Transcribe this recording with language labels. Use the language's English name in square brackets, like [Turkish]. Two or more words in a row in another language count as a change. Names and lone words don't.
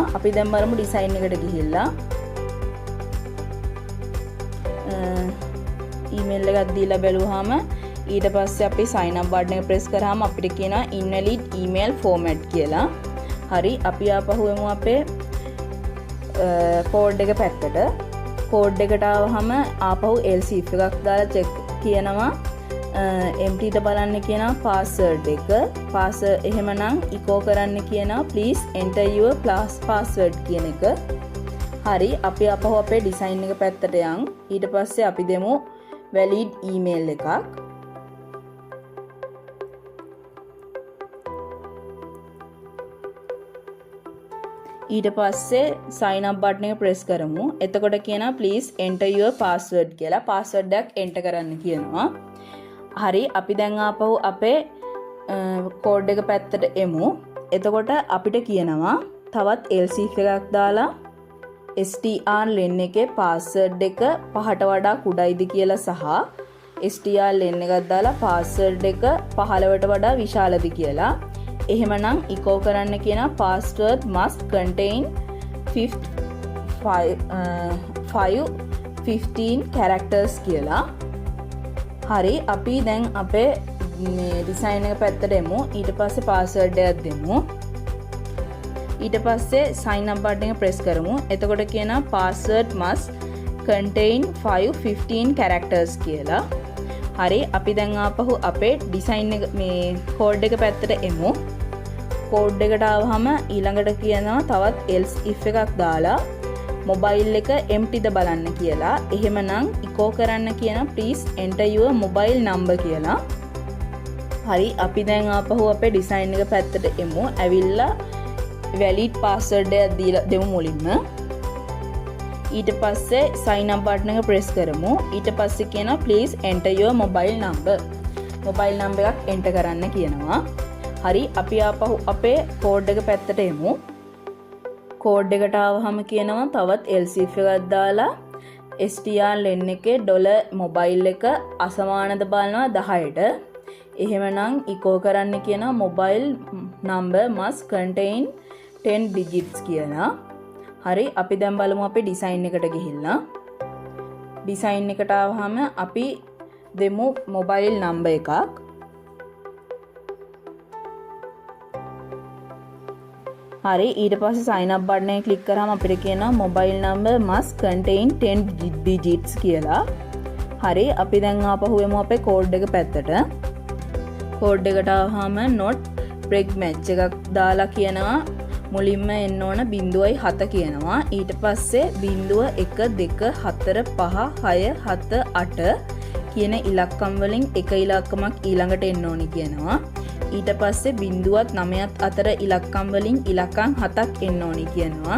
[Sinhala] අපි දැන් බලමු design එකට ගිහිල්ලා email එකක් දීලා බැලුවාම ඊට පස්සේ අපි [English] sign up button [Sinhala] එක press කරාම අපිට කියනවා [English] invalid email format [Sinhala] කියලා. හරි අපි ආපහු එමු අපේ කෝඩ් එක පැත්තට. කෝඩ් එකට ආවහම ආපහු [English] else if [Sinhala] එකක් දාලා check කියනවා empty ද බලන්න කියනවා password එක. password එහෙමනම් echo කරන්න කියනවා [English] please enter your password [Sinhala] කියන එක. හරි අපි ආපහු අපේ design එක පැත්තට යන්. ඊට පස්සේ අපි දෙමු [English] valid email [Sinhala] එකක්. ඊට පස්සේ [English] sign up button [Sinhala] එක press කරමු. එතකොට කියනවා [English] please enter your password [Sinhala] කියලා. password එකක් enter කරන්න කියනවා. හරි අපි දැන් ආපහු අපේ කෝඩ් එක පැත්තට එමු. එතකොට අපිට කියනවා තවත් [English] else if [Sinhala] එකක් දාලා strlen එකේ password එක 5ට වඩා කුඩයිද කියලා සහ strlen එකක් දාලා password එක 15ට වඩා විශාලද කියලා. එහෙමනම් echo කරන්න කියන [English] password must contain 15 characters [Sinhala] කියලා. හරි අපි දැන් අපේ මේ design එක පැත්තට එමු. ඊට පස්සේ password එකක් දෙමු. ඊට පස්සේ [English] sign up button [Sinhala] එක press කරමු. එතකොට කියනවා [English] password must contain 15 characters [Sinhala] කියලා. හරි අපි දැන් ආපහු අපේ design එක මේ code එක පැත්තට එමු. code එකට ආවහම ඊළඟට කියනවා තවත් [English] else if [Sinhala] එකක් දාලා mobile එක empty ද බලන්න කියලා. එහෙමනම් echo කරන්න කියනවා [English] please enter your mobile number [Sinhala] කියලා. හරි අපි දැන් ආපහු අපේ design එක පැත්තට එමු. ඇවිල්ලා [English] valid password [Sinhala] එකක් දීලා දෙමු මුලින්ම. ඊට පස්සේ [English] sign up button [Sinhala] එක press කරමු. ඊට පස්සේ කියනවා [English] please enter your mobile number. mobile number [Sinhala] එකක් enter කරන්න කියනවා. හරි අපි ආපහු අපේ code එක පැත්තට එමු. code එකට ආවහම කියනවා තවත් [English] else if [Sinhala] එකක් දාලා strlen එකේ $mobile එක අසමානද බලනවා 10ට. එහෙමනම් echo කරන්න කියනවා [English] mobile number must contain 10 digits [Sinhala] කියලා. හරි අපි දැන් බලමු අපේ design එකට ගිහිල්ලා. design එකට ආවහම අපි දෙමු [English] mobile number [Sinhala] එකක්. හරි ඊට පස්සේ [English] sign up button [Sinhala] එක click කරාම අපිට කියනවා [English] mobile number must contain 10 digits [Sinhala] කියලා. හරි අපි දැන් ආපහු එමු අපේ code එක පැත්තට. code එකට ආවහම [English] not break match [Sinhala] එකක් දාලා කියනවා මුලින්ම එන්න ඕන 0.7 කියනවා. ඊට පස්සේ 0 1 2 4 5 6 7 8 කියන ඉලක්කම් වලින් එක ඉලක්කමක් ඊළඟට එන්න ඕනි කියනවා. ඊට පස්සේ 0ත් 9ත් අතර ඉලක්කම් වලින් ඉලක්කම් 7ක් එන්න ඕනි කියනවා.